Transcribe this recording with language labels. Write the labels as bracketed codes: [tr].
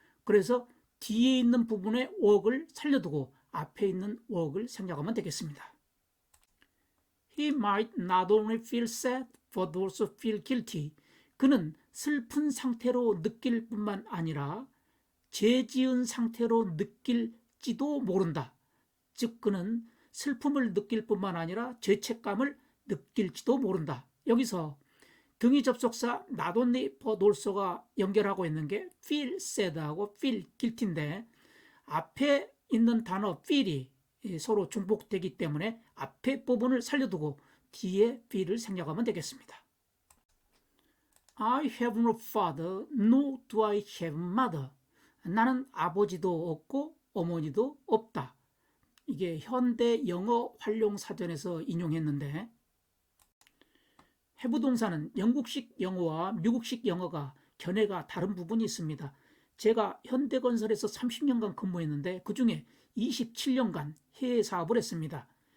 [ko] 그래서 뒤에 있는 부분의 work을 살려두고 앞에 있는 work을 생략하면 되겠습니다. [en] He might not only feel sad, but also feel guilty. [ko] 그는 슬픈 상태로 느낄 뿐만 아니라 죄 지은 상태로 느낄지도 모른다. 즉 그는 슬픔을 느낄 뿐만 아니라 죄책감을 느낄지도 모른다. 여기서 등위 접속사 [en] not only but also [ko] 가 연결하고 있는 게 [en] feel sad [ko] 하고 [en] feel guilty [ko] 인데 앞에 있는 단어 feel이 서로 중복되기 때문에 앞에 부분을 살려두고 뒤에 feel을 생략하면 되겠습니다. [en] I have no father, nor do I have mother. [ko] 나는 아버지도 없고 어머니도 없다. 이게 현대 영어 활용 사전에서 인용했는데 have 동사는 영국식 영어와 미국식 영어가 견해가 다른 부분이 있습니다. 제가 현대건설에서 30년간 근무했는데 그중에 27년간 해외 사업을 했습니다.